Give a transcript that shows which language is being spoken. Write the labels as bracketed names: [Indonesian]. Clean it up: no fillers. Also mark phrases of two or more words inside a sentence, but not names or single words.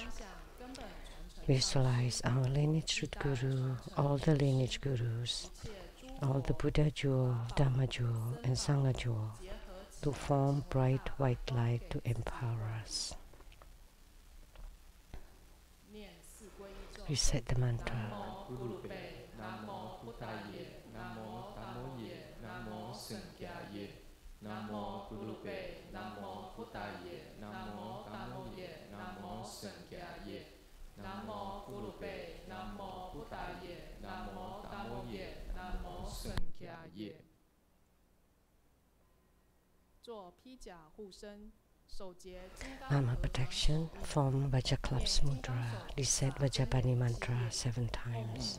[English] Visualize our lineage root guru, all the lineage gurus, all the Buddha jewel, Dharma jewel, and Sangha jewel to form bright white light to empower us. Recite the mantra. [Pali] Namo Buddhaye, Namo Dhammoye, Namo Sheng-yen. Namo Gurube, Namo Buddhaye, Namo Dhammoye, Namo Sheng-yen. Namo Gurube, Namo Buddhaye, Namo Dhammoye, Namo Sheng-yen. [Chinese] 做披甲护身。 [English] Armor protection, form Vajaklapsa mudra, recite Vajapani mantra 7 times.